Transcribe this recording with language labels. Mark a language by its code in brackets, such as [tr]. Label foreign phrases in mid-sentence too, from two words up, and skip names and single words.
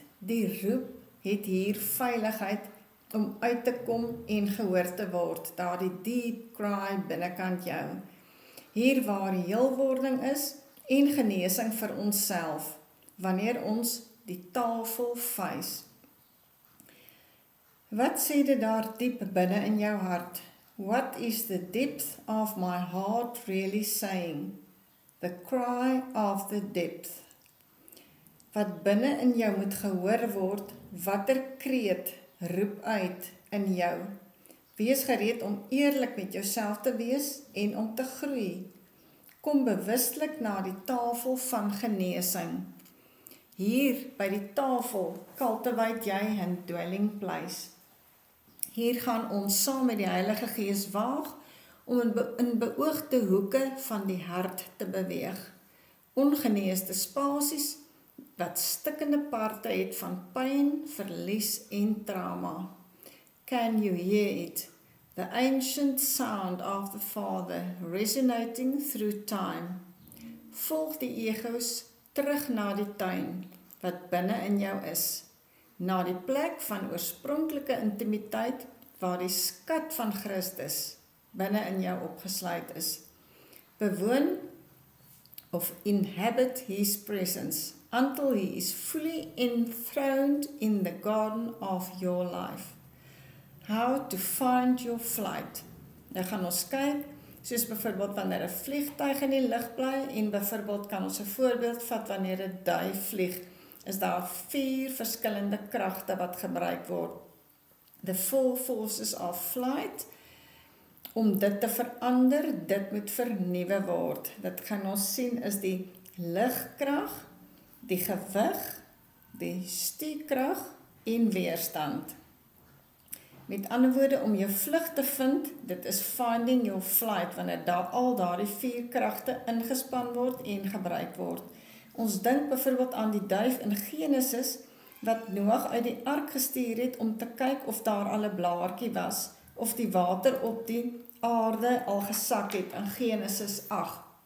[af] Die roep het hier veiligheid om uit te kom en gehoor te word, daar die [en] deep cry [af] binnekant jou. Hier waar heelwording is en genesing vir onsself, wanneer ons die tafel face. Wat sê dit daar diep binne in jou hart? [en] What is the depth of my heart really saying? The cry of the depth. [af] Wat binne in jou moet gehoor word, watter kreet roep uit in jou. Wees gereed om eerlik met jouself te wees en om te groei. Kom bewustelik na die tafel van genesing. Hier by die tafel cultivate jy 'n [en] dwelling place. [af] Hier gaan ons saam met die Heilige Gees waag om in beoogde hoeke van die hart te beweeg. Ongeneesde spasies wat stikkende parte het van pyn, verlies en trauma. [en] Can you hear it? The ancient sound of the Father resonating through time. [af] Volg die egos terug na die tuin wat binne in jou is. Na die plek van oorspronklike intimiteit waar die skat van Christus binne in jou opgesluit is. Bewoon of [en] inhabit his presence until he is fully enthroned in the garden of your life. How to find your flight. [af] Nou gaan ons kyk, soos byvoorbeeld wanneer 'n vliegtuig in die lug bly en byvoorbeeld kan ons 'n voorbeeld vat wanneer 'n duif vlieg. Is daar 4 verskillende kragte wat gebruik word. [en] The 4 forces of flight. [af] Om dit te verander, dit moet vernuwe word. Dit gaan ons sien is die ligkrag, die gewig, die stuurkrag en weerstand. Met ander woorde, om jou vlug te vind, dit is [en] finding your flight, [af] wanneer al daardie 4 kragte ingespan word en gebruik word. Ons dink byvoorbeeld aan die duif in Genesis, wat Noag uit die ark gestuur het om te kyk of daar al 'n blaartjie was, of die water op die aarde al gesak het in Genesis 8.